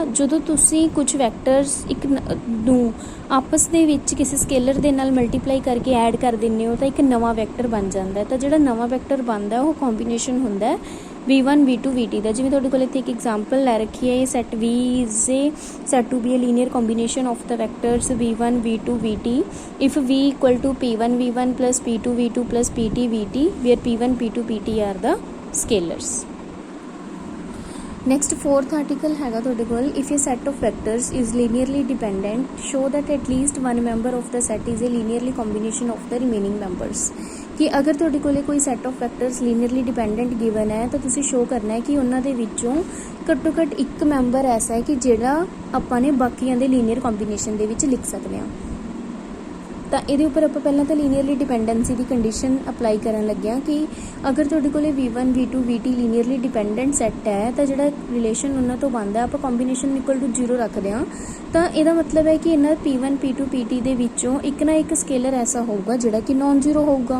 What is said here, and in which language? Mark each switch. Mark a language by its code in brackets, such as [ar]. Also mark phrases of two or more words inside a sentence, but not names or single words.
[pa] ਜਦੋਂ ਤੁਸੀਂ ਕੁਝ ਵੈਕਟਰਸ ਇੱਕ ਨੂੰ ਆਪਸ ਦੇ ਵਿੱਚ ਕਿਸੇ ਸਕੇਲਰ ਦੇ ਨਾਲ ਮਲਟੀਪਲਾਈ ਕਰਕੇ ਐਡ ਕਰ ਦਿੰਦੇ ਹੋ ਤਾਂ ਇੱਕ ਨਵਾਂ ਵੈਕਟਰ ਬਣ ਜਾਂਦਾ ਹੈ। ਤਾਂ ਜਿਹੜਾ ਨਵਾਂ ਵੈਕਟਰ ਬਣਦਾ ਉਹ ਕੰਬੀਨੇਸ਼ਨ ਹੁੰਦਾ v1 v2 vt ਦਾ। ਜਿਵੇਂ ਤੁਹਾਡੇ ਕੋਲ ਇੱਥੇ ਇੱਕ ਐਗਜ਼ਾਮਪਲ ਲੈ ਰੱਖੀ ਹੈ, ਇਹ [en] set v is a set to be a linear combination of the vectors v1 v2 vt if v = p1 v1 plus p2 v2 plus pt vt where p1 p2 pt are the scalars. next 4th article [pa] ਹੈਗਾ ਤੁਹਾਡੇ ਕੋਲ, [en] if a set of vectors is linearly dependent show that at least one member of the set is a linearly combination of the remaining members. [pa] ਕਿ ਅਗਰ ਤੁਹਾਡੇ ਕੋਲੇ ਕੋਈ [en] set of vectors linearly dependent given [pa] ਹੈ ਤੋ ਤੁਸੀਂ ਸ਼ੋ ਕਰਨਾ ਹੈ ਕਿ ਉਨ੍ਹਾਂ ਦੇ ਵਿੱਚੋਂ ਘੱਟੋ ਘੱਟ ਇੱਕ ਮੈਂਬਰ ਐਸਾ ਹੈ ਕਿ ਜਿਹੜਾ ਆਪਾਂ ਨੇ ਬਾਕੀਆਂ ਦੇ [en] linear combination [pa] ਦੇ ਵਿੱਚ ਲਿਖ ਸਕਦੇ ਹਾਂ। ਤਾਂ ਇਹਦੇ ਉੱਪਰ ਆਪਾਂ ਪਹਿਲਾਂ ਤਾਂ [en] linearly dependency [pa] ਦੀ ਕੰਡੀਸ਼ਨ ਅਪਲਾਈ ਕਰਨ ਲੱਗੇ ਹਾਂ ਕਿ ਅਗਰ ਤੁਹਾਡੇ ਕੋਲੇ V1 V2 VT [en] linearly dependent set [pa] ਹੈ ਤਾਂ ਜਿਹੜਾ ਰਿਲੇਸ਼ਨ ਉਹਨਾਂ ਤੋਂ ਬਣਦਾ ਆਪਾਂ [en] combination equal to 0 [pa] ਰੱਖਦੇ ਹਾਂ। ਤਾਂ ਇਹਦਾ ਮਤਲਬ ਹੈ ਕਿ ਇਹਨਾਂ P1 P2 PT ਦੇ ਵਿੱਚੋਂ ਇੱਕ ਨਾ ਇੱਕ ਸਕੇਲਰ ਐਸਾ ਹੋਊਗਾ ਜਿਹੜਾ ਕਿ [en] non zero [pa] ਹੋਊਗਾ।